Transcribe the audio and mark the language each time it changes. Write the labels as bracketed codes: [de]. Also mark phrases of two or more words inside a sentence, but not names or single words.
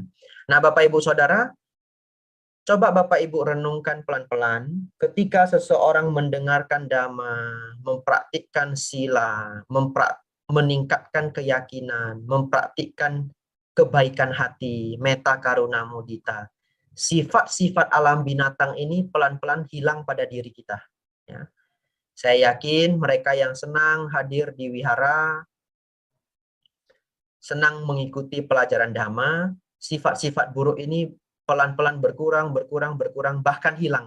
[id] Nah, Bapak Ibu Saudara, coba Bapak Ibu renungkan pelan-pelan ketika seseorang mendengarkan dhamma, mempraktikkan sila, meningkatkan keyakinan, mempraktikkan kebaikan hati, [pi] metta karuna mudita. [id] Sifat-sifat alam binatang ini pelan-pelan hilang pada diri kita. Ya. Saya yakin mereka yang senang hadir di wihara, senang mengikuti pelajaran dhamma, sifat-sifat buruk ini pelan-pelan berkurang, bahkan hilang.